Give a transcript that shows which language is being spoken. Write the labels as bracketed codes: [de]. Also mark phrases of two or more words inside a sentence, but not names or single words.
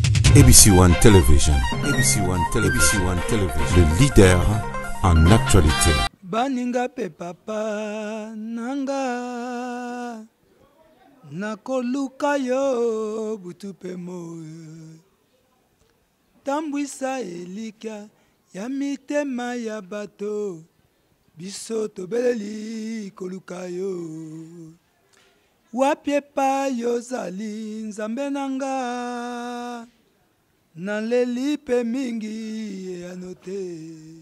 [en] ABC One Television. ABC One Television. ABC One Television. [fr] Le leader en actualité. [ln] Baninga pe papa nanga nakoluka yo butu pe moyo tambwisa elika ya mitema ya bato biso tobeleli koluka yo wapie pa yozali nzambe nanga naleli pe mingi anote